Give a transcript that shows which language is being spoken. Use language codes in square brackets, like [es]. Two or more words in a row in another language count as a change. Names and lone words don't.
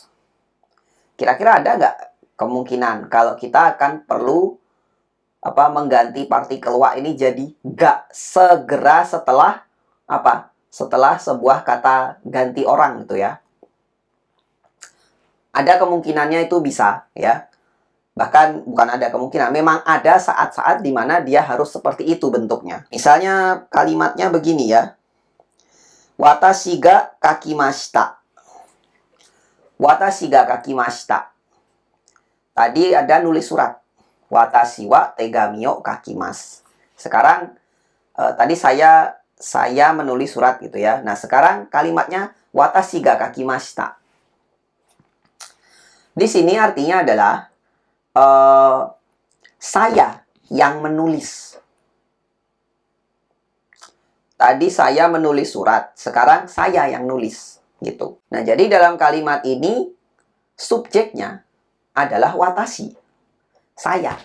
[id] Kira-kira ada nggak kemungkinan kalau kita akan perlu mengganti partikel wa ini jadi ga segera setelah apa? Setelah sebuah kata ganti orang gitu ya. Ada kemungkinannya itu bisa ya. Bahkan bukan ada kemungkinan, memang ada saat-saat di mana dia harus seperti itu bentuknya. Misalnya kalimatnya begini ya. [ja] 私が書きました. 私が書きました. [id] Tadi ada nulis surat. [ja] 私は手紙を書きます. [id] Sekarang tadi saya menulis surat gitu ya. Nah, sekarang kalimatnya [ja] 私が書きました. [id] Di sini artinya adalah saya yang menulis. Tadi saya menulis surat, sekarang saya yang nulis gitu. Nah, jadi dalam kalimat ini subjeknya adalah watashi, saya.